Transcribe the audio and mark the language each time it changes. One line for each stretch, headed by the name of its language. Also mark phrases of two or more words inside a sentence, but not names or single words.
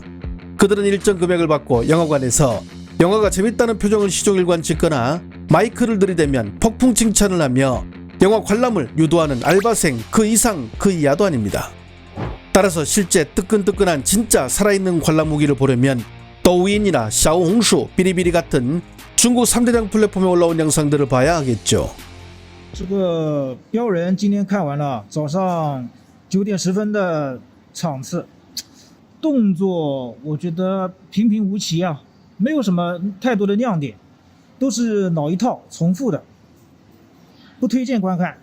Korean: 그들은 일정 금액을 받고 영화관에서 영화가 재밌다는 표정을 시종일관 짓거나 마이크를 들이대면 폭풍 칭찬을 하며 영화 관람을 유도하는 알바생 그 이상 그 이하도 아닙니다. 따라서 실제 뜨끈뜨끈한 진짜 살아있는 관람 후기를 보려면 더우인이나 샤오홍슈, 비리비리 같은 중국 3대장 플랫폼에 올라온 영상들을 봐야 하겠죠.
Chinese: 这个标人今天看完了，早上9点10分的场次，动作我觉得平平无奇啊，没有什么太多的亮点，都是老一套重复的，不推荐观看。